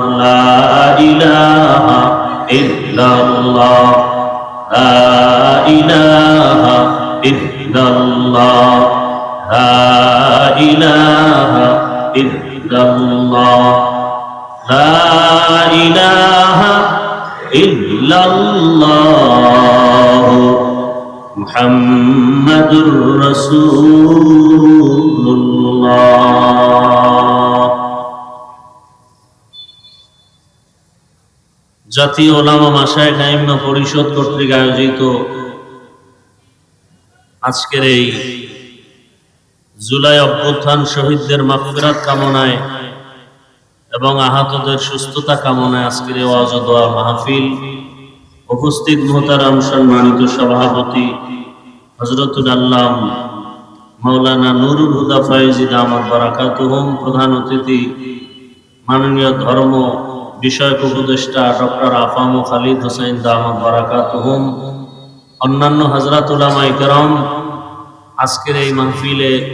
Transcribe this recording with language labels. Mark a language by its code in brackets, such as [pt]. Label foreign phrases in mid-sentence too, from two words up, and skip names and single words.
[ar] لا الہ الا اللہ، لا الہ الا اللہ، لا الہ الا اللہ، لا الہ الا اللہ، محمد رسول اللہ۔ [bn] জাতীয় ওলামা মাশায়েখ আইম্মা পরিষদ কর্তৃক আয়োজিত আজকের এই জুলাই অভ্যুত্থান শহীদদের মাগফিরাত কামনায় এবং আহতদের সুস্থতা কামনায় আজকের এই ওয়াজ ও দোয়া মাহফিল, উপস্থিত মোহতারাম সম্মানিত সভাপতি হযরতুল আল্লাম মাওলানা নুরুল হুদা ফয়েজী [ar] دامت بركاتهم, [bn] প্রধান অতিথি মাননীয় ধর্ম বিষয়ক উপদেষ্টা ডক্টর আফাম খালিদ হোসেন [ar] دامت بركاتهم, [bn] অন্যান্য হযরত উলামায়ে কেরাম, আজকের এই মাহফিলে